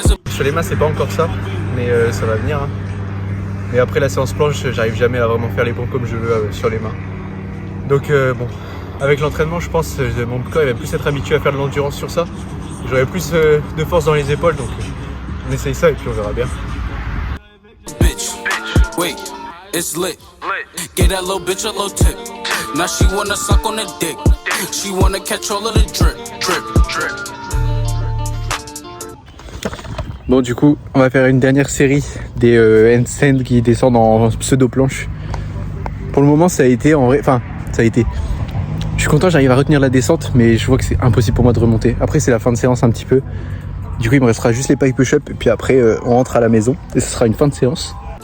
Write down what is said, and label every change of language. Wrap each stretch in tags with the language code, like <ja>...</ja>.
<fr>Sur les mains c'est pas encore ça, mais ça va venir. Hein. Et après la séance planche, j'arrive jamais à vraiment faire les pompes comme je veux sur les mains. Donc bon, avec l'entraînement je pense que mon corps il va plus être habitué à faire de l'endurance sur ça. J'aurai plus de force dans les épaules, donc on essaye ça et puis on verra bien.</fr> <en>Wait, it's lit. Get that little bitch a little tip. Now she wanna suck on the dick. She wanna catch all of the drip, drip, drip.</en> <fr>Bon, du coup, on va faire une dernière série des handstands qui descendent en pseudo-planche. Pour le moment, ça a été en vrai. Enfin, ça a été. Je suis content, j'arrive à retenir la descente, mais je vois que c'est impossible pour moi de remonter. Après, c'est la fin de séance un petit peu. Du coup, il me restera juste les pike push-up, et puis après, on rentre à la maison, et ce sera une fin de séance.</fr>